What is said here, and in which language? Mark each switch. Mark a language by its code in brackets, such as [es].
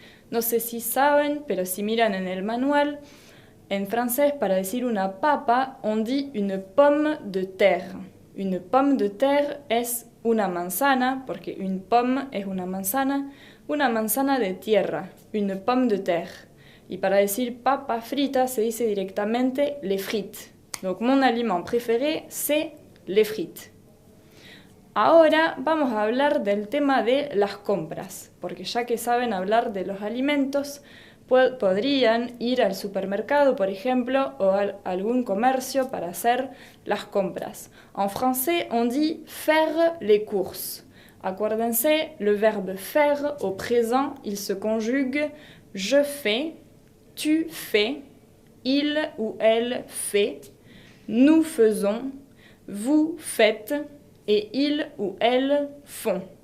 [es] No sé si saben, pero si miran en el manual, en francés, para decir una papa, [fr] on dit une pomme de terre. [es] Une pomme de terre es una manzana, porque une pomme es una manzana de tierra, une pomme de terre. Y para decir papa frita se dice directamente les frites. [fr] Donc mon aliment préféré, c'est les frites. [es] Ahora vamos a hablar del tema de las compras, porque ya que saben hablar de los alimentos, podrían ir al supermercado, por ejemplo, o a algún comercio para hacer las compras. [fr] En français, on dit faire les courses. Acuérdense, le verbe faire au présent, il se conjugue je fais, tu fais, il ou elle fait, nous faisons, vous faites et ils ou elles font.